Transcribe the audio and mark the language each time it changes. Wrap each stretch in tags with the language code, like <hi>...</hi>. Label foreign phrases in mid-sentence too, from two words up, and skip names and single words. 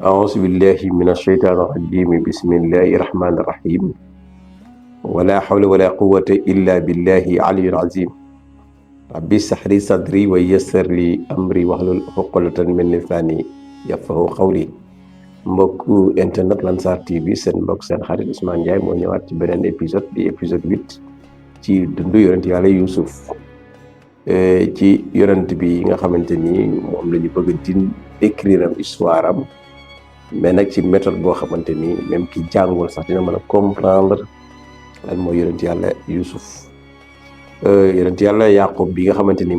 <ar>أعوذ بالله من الشيطان الرجيم بسم الله الرحمن الرحيم ولا حول ولا قوة إلا بالله العلي العظيم ربي اشرح لي صدري ويسر لي أمري واحلل عقدة من لساني يفقهوا قولي</ar> <wo>mbokku internet Lansar TV seen mbokk seen xarit Ousmane Ndiaye moo ñëwaat ci beneen épisode di épisode 8 ci dundu yonent yàlla Youssouf ci yonent bi nga xamante ni moom la ñu bëgg di écrire am histoire am mais nag ci méthode boo xamante ni même ki jàngul sax dina mën a comprendre lan mooy yonent yàlla Youssouf yonent yàlla Yaqub bi nga xamante ni</wo>